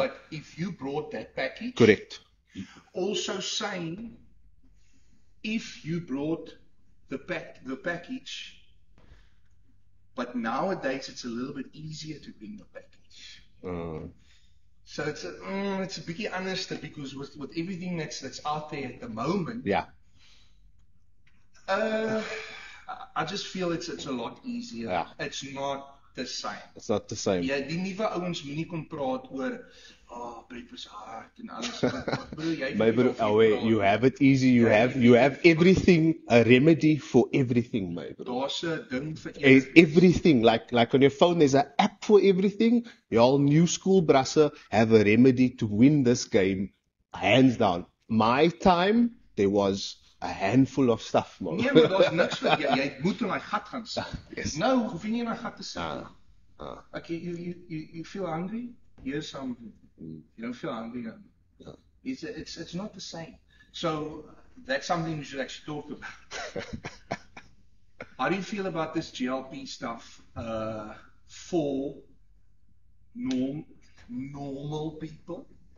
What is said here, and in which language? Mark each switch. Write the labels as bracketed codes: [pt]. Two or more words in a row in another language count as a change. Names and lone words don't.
[en] but if you brought that package, Correct. also saying, if you brought the package, but nowadays it's a little bit easier to bring the package. So it's a [af] bietjie anders [en] because with everything that's out there at the moment, Yeah. I just feel it's a lot easier. Yeah. It's not the same. It's not the same. [af] Ja, die nuwe ouens moenie kon praat oor [en] breakfast hard [af] en alles. Bro, jy [en] My bro, [af] praat. [en] you have it easy. You have everything, a remedy for everything, my bro. [af] Daar's 'n ding vir [en] Everything, like on your phone, there's an app for everything. Y'all new school brasser have a remedy to win this game, hands down. My time, there was a handful of stuff, man. [af] Nee, maar daar's niks vir jy moet in daai gat gaan sit. Nou, hoef jy nie in daai gat te sit nie. [en] Okay, you feel hungry? Here's something. You don't feel hungry? It's not the same. So that's something we should actually talk about. How do you feel about this GLP stuff for normal people?